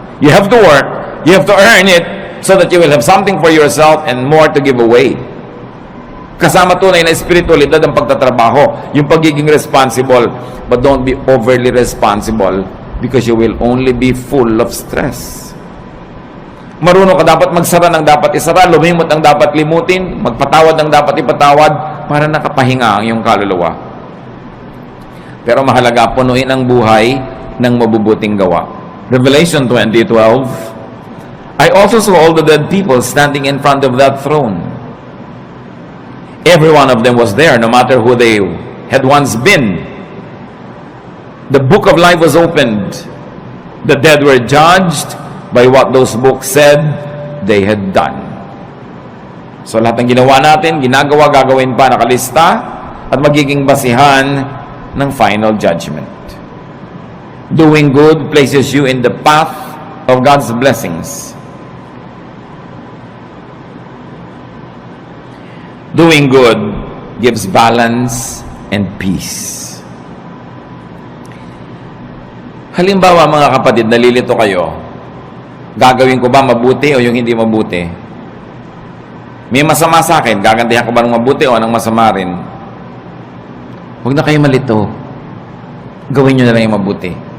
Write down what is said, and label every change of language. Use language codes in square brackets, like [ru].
[en] You have to work, you have to earn it, so that you will have something for yourself and more to give away. [tl] Kasama tunay na espiritualidad ang pagtatrabaho, yung pagiging responsible, [en] but don't be overly responsible because you will only be full of stress. [tl] Marunong ka dapat magsara ng dapat isara, lumimot ang dapat limutin, magpatawad ng dapat ipatawad, para nakapahinga ang iyong kaluluwa. Pero mahalaga, punuin ang buhay ng mabubuting gawa. [en] Revelation 20:12, I also saw all the dead people standing in front of that throne. Every one of them was there, no matter who they had once been. The book of life was opened. The dead were judged by what those books said they had done. [tl] So lahat ng ginawa natin, ginagawa, gagawin pa, nakalista, at magiging basihan ng final judgment. [en] Doing good places you in the path of God's blessings. Doing good gives balance and peace. [tl] Halimbawa mga kapatid, nalilito kayo, gagawin ko ba mabuti o yung hindi mabuti? May masama sa akin, gagantihan ko ba ng mabuti o ng masama rin? Huwag na kayo malito. Gawin nyo na lang yung mabuti.